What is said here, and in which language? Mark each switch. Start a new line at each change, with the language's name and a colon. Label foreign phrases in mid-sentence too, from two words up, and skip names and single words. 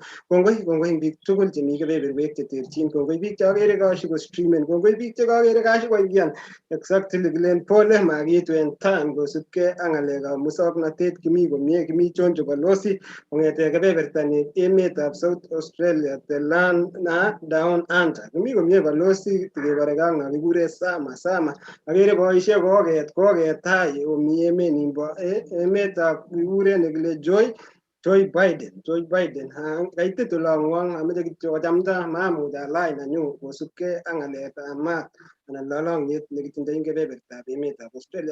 Kalenjin: Kongoi biik tugul chemi kebeberwek cheterchin, kongoi biik chakere kashi kostreamen, kongoi biik chekakere kashi koingian exactly kilen pole makiitu en time kosubkei ak ng'alekab musoknotet kimi komie, kimi chonjo balozi kong'ete kebeberta ni emetab South Australia
English: the land down under
Kalenjin: kimi komie balozi tikebore ak na kikure sama akere boisiek koketai omi emet nimbo emetab kikure nekile Joe Biden kaitit olong'wong ameche kityo kochamda maamuch alany nanyu kosubkei ak ng'alekab maat anan lolong'yet nekitindoi eng kebebertab emetab Australia.